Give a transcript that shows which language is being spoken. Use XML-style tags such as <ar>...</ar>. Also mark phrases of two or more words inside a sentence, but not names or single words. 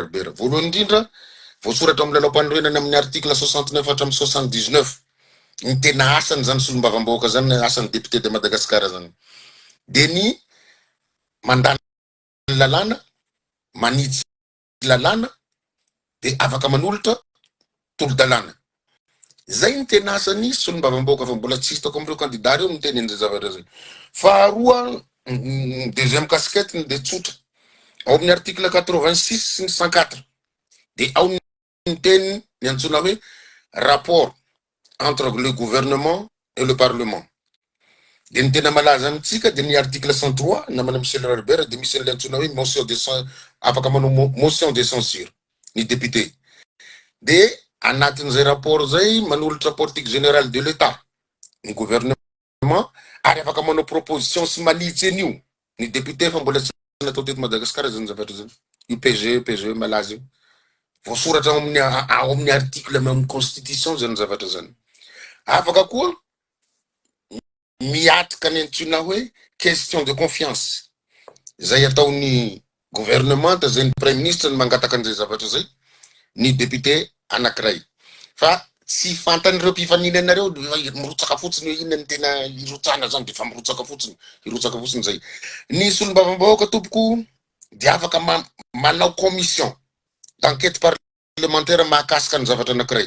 <mg>Voalohany indrindra voasoratra amin'ny lalaom-panorenana amin'ny article 69 hatramin'ny 79 ny tena asany zany solombavam-bahoaka zany asan'ny</mg> <fr>député de Madagascar</fr> <mg>zany de ny mandany lalàna manitsy lalàna de afaka manolotra tolo-dalàna. Zay ny tena asany solombavam-bahoaka fa mbola tsisy tao amin'ireo candidat reo miteny an'izay zavatra zay. Faharoa</mg> <fr>deuxième casquette</fr> <mg>de tsotra ao amin'ny article 86 sy ny 104 de ao ny teny ny antsona hoe</mg> <fr>rapport entre le gouvernement et le parlement.</fr> <mg>De ny tena malaza amitsika de ny article 103 namana Michel Herbert de misy an'ilay antsona hoe</mg> <fr>motion de</fr> <mg>afaka manao</mg> <fr>motion de censure</fr> <mg>ny député. De anatin'izay rapport zay manolotra</mg> <fr>politique générale de l'État</fr> <mg>ny gouvernement ary afaka manao proposition sy manitsy an'io ny député fa mbola tsy natao teto Madagasikara zany zavatra zany. UPG malaza io. Voasoratra ao amin'ny article amin'ny constitution zany zavatra zany. Afaka koa miatrika ny antsona hoe</mg> <fr>question de confiance.</fr> <mg>Zay ataony gouvernement zay ny</mg> <fr>premier ministre</fr> <mg>ny mangataka an'izay zavatra zay ny député anankiray. Fa tsy fantan'ireo mpifaninanareo mirotsaka fotsiny hoe inona ny tena irotsana zany de fa mirotsaka fotsiny zay. Ny solombavam-bahoaka tompoko de afaka manao</mg> <fr>commission d'enquête parlementaire</fr> <mg>mahakasika ny zavatra anankiray.</mg>